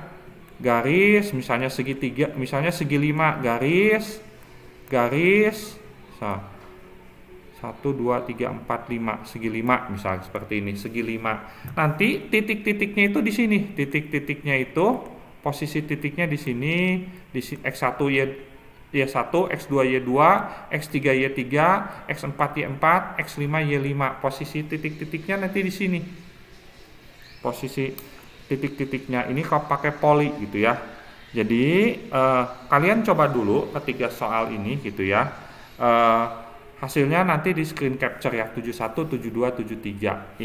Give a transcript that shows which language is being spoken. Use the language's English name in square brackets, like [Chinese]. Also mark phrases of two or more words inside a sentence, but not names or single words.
[Indonesian] Garis misalnya segitiga, misalnya segi 5 garis. Nah, 1, 2, 3, 4, 5 segi 5 misalnya seperti ini segi 5. Nanti titik-titiknya itu di sini. Titik-titiknya itu posisi titiknya di sini X1 Y1, X2 Y2, X3 Y3, X4 Y4, X5 Y5. Posisi titik-titiknya nanti di sini. Posisi titik-titiknya ini kalau pakai poli gitu ya. Jadi kalian coba dulu ketiga soal ini gitu ya. Hasilnya nanti di [English] screen capture [Indonesian] ya 71, 72, 73.